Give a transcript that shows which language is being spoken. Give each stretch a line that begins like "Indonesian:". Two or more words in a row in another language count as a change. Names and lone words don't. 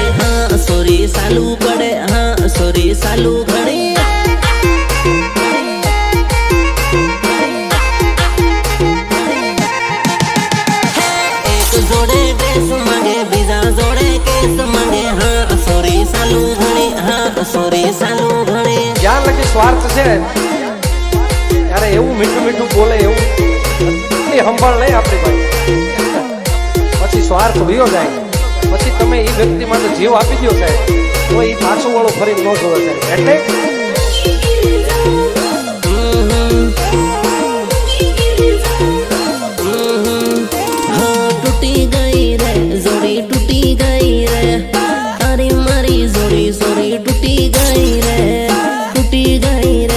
Gujarati: હાં સોરી સાળુ પડે, હાં સોરી સાળુ ઘડે। એક જોડે ડ્રેસ માંગે બીજા જોડે કેસ માંગે। હાં સોરી સાળુ ઘડે, હાં સોરી સાળુ ઘડે। જ્યાં લગી સ્વાર્થ છે ત્યારે એવું મીઠું મીઠું બોલે એવું એટલી સંભાળ નહીં આપણી પાસે, પછી સ્વાર્થ વયો જાય, પછી તમે એ વ્યક્તિ માટે જીવ આપી દો સાહેબ તો એ પાછું વાળો ફરી ન જોવે સાહેબ। એટલે તૂટી ગઈ રે જોડી તૂટી ગઈ રે, અરે મારી જોડી જોડી તૂટી ગઈ રે, તૂટી ગઈ રે।